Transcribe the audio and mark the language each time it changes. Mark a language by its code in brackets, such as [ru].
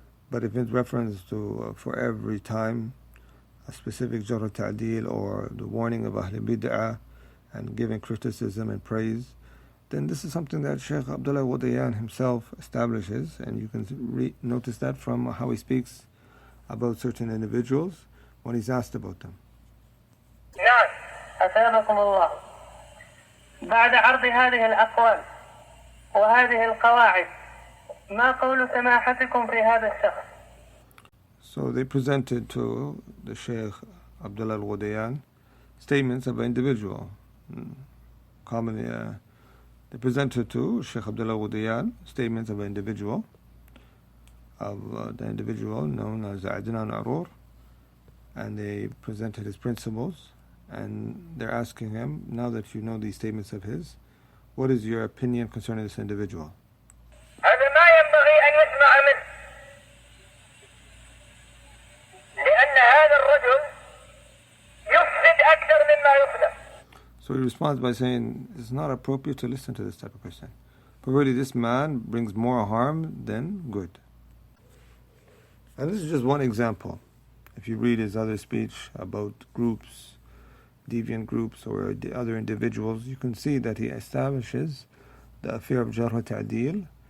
[en] But if it's reference to for every time a specific Jarh wa Ta'deel or the warning of Ahl Bid'ah and giving criticism and praise, then this is something that Sheikh Abdullah Ghudayyan himself establishes, and you can notice that from how he speaks about certain individuals when he's asked about them. [ar] نعم أثابكم الله. بعد عرض هذه الأقوال وهذه القواعد ما قول سماحتكم في هذا الشخص؟ [en] So they presented to the Sheikh Abdullah al-Ghudayyan statements of an individual. Commonly, they presented to Sheikh Abdullah al-Ghudayyan statements of an individual, of the individual known as Adnan Arur, and they presented his principles, and they're asking him, now that you know these statements of his, what is your opinion concerning this individual? [ar] هذا ما ينبغي أن يسمع منه لأن هذا الرجل يفسد أكثر مما يصلح. [en] So he responds by saying, it's not appropriate to listen to this type of person. For really, this man brings more harm than good. And this is just one example. If you read his other speech about groups, deviant groups, or other individuals, you can see that he establishes the affair of Jarh wa Tadeel.